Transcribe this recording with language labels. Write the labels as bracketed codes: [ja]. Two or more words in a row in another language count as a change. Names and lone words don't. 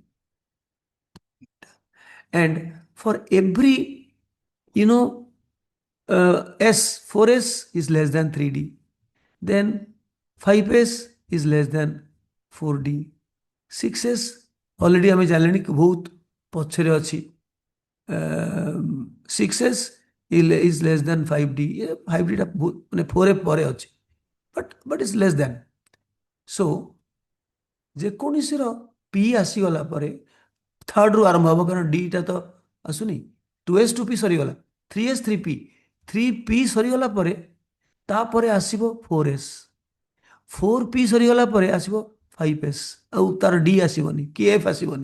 [en] And for every, s, 4s is less than 3d, then 5s is less than 4d, 6s already [or] ଆମେ ଜାଣିଲେଣି କି ବହୁତ ପଛରେ ଅଛି, [en] 6s is less than 5d, [or] 5d ଟା ମାନେ 4f ପରେ ଅଛି, [en] but is less than. [or] So ଯେକୌଣସିର p ଆସିଗଲା ପରେ ଥାର୍ଡରୁ ଆରମ୍ଭ ହେବ, କାରଣ d ଟା ତ ଆସୁନି, 2s 2p ସରିଗଲା, 3s 3p, 3p ସରିଗଲା ପରେ ତାପରେ ଆସିବ 4s, 4p ସରିଗଲା ପରେ ଆସିବ 5s, ଆଉ ତାର d ଆସିବନି କି f ଆସିବନି।